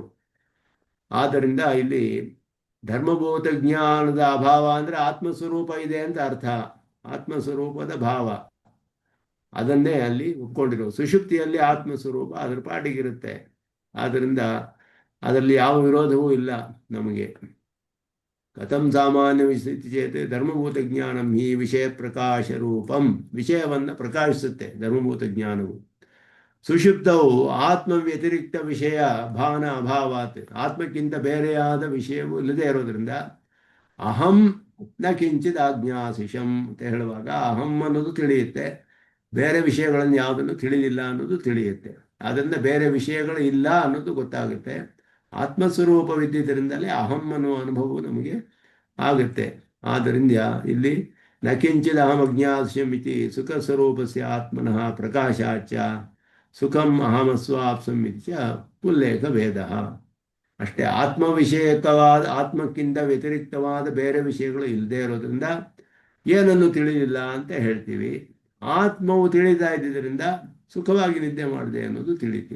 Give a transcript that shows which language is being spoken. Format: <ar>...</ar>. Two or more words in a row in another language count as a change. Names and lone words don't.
<kn>ಆದ್ದರಿಂದ ಇಲ್ಲಿ ಧರ್ಮಭೂತ ಜ್ಞಾನದ ಅಭಾವ ಅಂದ್ರೆ ಆತ್ಮಸ್ವರೂಪ ಇದೆ ಅಂತ ಅರ್ಥ. ಆತ್ಮಸ್ವರೂಪದ ಭಾವ ಅದನ್ನೇ ಅಲ್ಲಿ ಒಪ್ಕೊಂಡಿರೋ. ಸುಷುಪ್ತಿಯಲ್ಲಿ ಆತ್ಮಸ್ವರೂಪ ಅದರ ಪಾಟಿಗಿರುತ್ತೆ. ಆದ್ದರಿಂದ ಅದರಲ್ಲಿ ಯಾವ ವಿರೋಧವೂ ಇಲ್ಲ ನಮಗೆ.</kn> <sa>ಕಥಂ ಸಾಮಾನ್ಯ ವಿಸ್ಥಿತಿ ಚೇತ್ ಧರ್ಮಭೂತ ಜ್ಞಾನಂ ಹಿ ವಿಷಯ ಪ್ರಕಾಶ ರೂಪಂ.</sa> <kn>ವಿಷಯವನ್ನು ಪ್ರಕಾಶಿಸುತ್ತೆ ಧರ್ಮಭೂತ ಜ್ಞಾನವು.</kn> <sa>ಸುಷುಪ್ತವು ಆತ್ಮ ವ್ಯತಿರಿಕ್ತ ವಿಷಯ ಭಾವನ ಅಭಾವಾತ್.</sa> <kn>ಆತ್ಮಕ್ಕಿಂತ ಬೇರೆಯಾದ ವಿಷಯವು ಇಲ್ಲದೆ ಇರೋದ್ರಿಂದ</kn> <sa>ಅಹಂ ನ ಕಿಂಚಿತ್ ಆಜ್ಞಾಸಿಷಂ</sa> <kn>ಅಂತ ಹೇಳುವಾಗ ಅಹಂ ಅನ್ನೋದು ತಿಳಿಯುತ್ತೆ, ಬೇರೆ ವಿಷಯಗಳನ್ನು ಯಾವುದನ್ನು ತಿಳಿದಿಲ್ಲ ಅನ್ನೋದು ತಿಳಿಯುತ್ತೆ. ಅದರಿಂದ ಬೇರೆ ವಿಷಯಗಳು ಇಲ್ಲ ಅನ್ನೋದು ಗೊತ್ತಾಗುತ್ತೆ. ಆತ್ಮಸ್ವರೂಪವಿದ್ದಿದ್ದರಿಂದಲೇ ಅಹಂ ಅನ್ನುವ ಅನುಭವವು ನಮಗೆ ಆಗುತ್ತೆ. ಆದ್ದರಿಂದ ಇಲ್ಲಿ</kn> <sa>ನ ಕಿಂಚಿತ್ ಅಹಂ ಅಜ್ಞಾಸ್ಯಂ ಇತಿ ಸುಖ ಸ್ವರೂಪಸ್ಯ ಆತ್ಮನಃ ಪ್ರಕಾಶಾಚ ಸುಖಂ ಅಹಮಸ್ವಾಪ್ಸಂ ಇತ್ಯ ಉಲ್ಲೇಖ ವೇದ.</sa> <kn>ಅಷ್ಟೇ, ಆತ್ಮ ವಿಷಯಕವಾದ, ಆತ್ಮಕ್ಕಿಂತ ವ್ಯತಿರಿಕ್ತವಾದ ಬೇರೆ ವಿಷಯಗಳು ಇಲ್ಲದೆ ಇರೋದ್ರಿಂದ ಏನನ್ನು ತಿಳಿದಿಲ್ಲ ಅಂತ ಹೇಳ್ತೀವಿ. ಆತ್ಮವು ತಿಳಿತಾ ಇದ್ದಿದ್ದರಿಂದ ಸುಖವಾಗಿ ನಿದ್ದೆ ಮಾಡಿದೆ ಅನ್ನೋದು ತಿಳಿತೀವಿ.</kn>